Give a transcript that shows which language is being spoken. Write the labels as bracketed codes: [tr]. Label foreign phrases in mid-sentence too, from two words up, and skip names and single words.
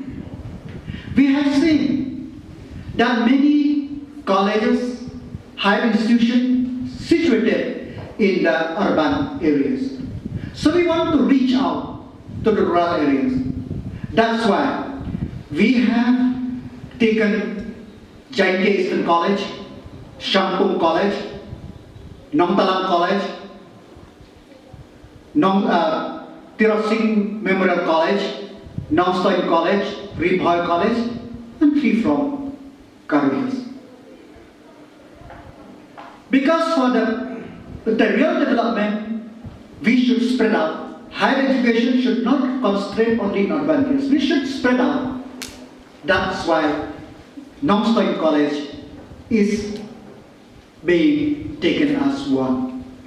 [en] We have seen that many colleges, higher institutions situated in the urban areas. So we want to reach out to the rural areas. That's why we have taken Jaintia Eastern College, Shampung College, Nongtalang College, Tirot Singh Memorial College, Nongstoiñ College, Ribhoy College, and 3 from Karuhis. Because for the real development, we should spread out. Higher education should not constrain only in urban areas. We should spread out. That's why Nongstoiñ College is being taken as one.